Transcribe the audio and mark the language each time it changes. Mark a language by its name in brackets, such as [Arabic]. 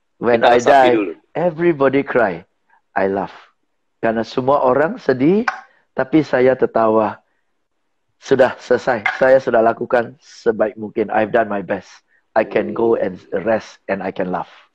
[English] When I die, everybody cry. I laugh. [Indonesian] Karena semua orang sedih, tapi saya tertawa. Sudah selesai. Saya sudah lakukan sebaik mungkin. [English] I've done my best. I can go and rest and I can laugh.